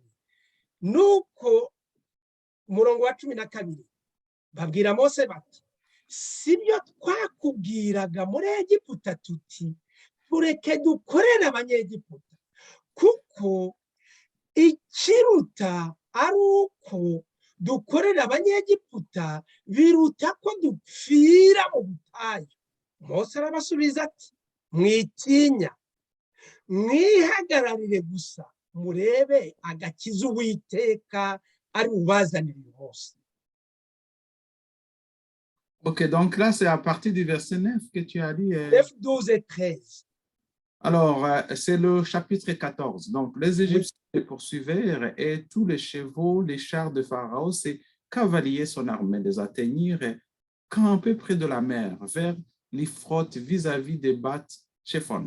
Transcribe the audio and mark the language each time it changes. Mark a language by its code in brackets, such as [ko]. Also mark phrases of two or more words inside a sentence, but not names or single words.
[rw] Nuko umurongo wa 12 babwira Mose bati sibyo twakubwiraga muri Egiputa tuti tureke dukorere abanyegiputa kuko ikiruta ari uko dukorera abanyegiputa biruta ko dupfira mu butayu. Mose arabasubiza ati mwitinya mwihagararire gusa murebe agakiza Uwiteka ari bubazanire uyu munsi. [fr] Ok, donc là, c'est à partir du verset 9 que tu as dit. 9, 12 et 13. Alors, c'est le chapitre 14. Donc, les Égyptiens les poursuivirent et tous les chevaux, les chars de Pharaon, ses cavaliers, son armée, les atteignirent campés près de la mer, vers l'Ifroth, vis-à-vis des Bath-Shephon.